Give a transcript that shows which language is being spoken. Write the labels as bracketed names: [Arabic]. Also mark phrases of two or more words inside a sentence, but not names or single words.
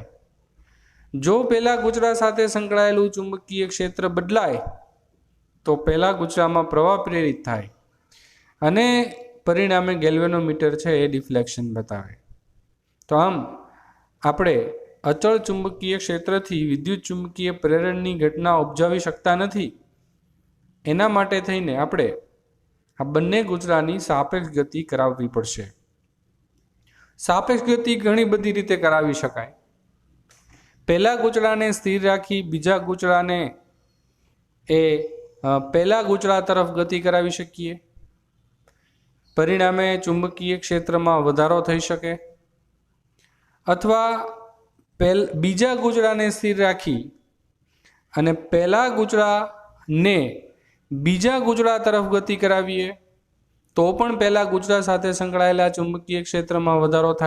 [Gujarati] જો પહેલા ગૂંચળા સાથે સંકળાયેલું ચુંબકીય ક્ષેત્ર બદલાય તો પહેલા ગૂંચળામાં પ્રવાહ પ્રેરિત થાય અને પરિણામે ગેલ્વેનોમીટર છે એ ડિફ્લેક્શન બતાવે। તો આમ આપણે અચલ ચુંબકીય ક્ષેત્રથી વિદ્યુત ચુંબકીય પ્રેરણની ઘટના ઉપજાવી શકતા નથી। એના માટે થઈને આપણે આ બંને ગૂંચળાની સાપેક્ષ ગતિ કરાવવી પડશે। સાપેક્ષ ગતિ ઘણી બધી રીતે કરાવી શકાય। પહેલા ગૂંચળા ને સ્થિર રાખી બીજા ગૂંચળા ને પહેલા ગૂંચળા તરફ ગતિ કરાવી શકીએ। પરિણામે ચુંબકીય ક્ષેત્ર માં વધારો થઈ શકે। અથવા બીજા ગૂંચળા ને સ્થિર રાખી અને પહેલા ગૂંચળા ને બીજા ગૂંચળા તરફ ગતિ કરાવીએ તો પણ પહેલા ગૂંચળા સાથે સંકળાયેલા ચુંબકીય ક્ષેત્ર માં વધારો થાય।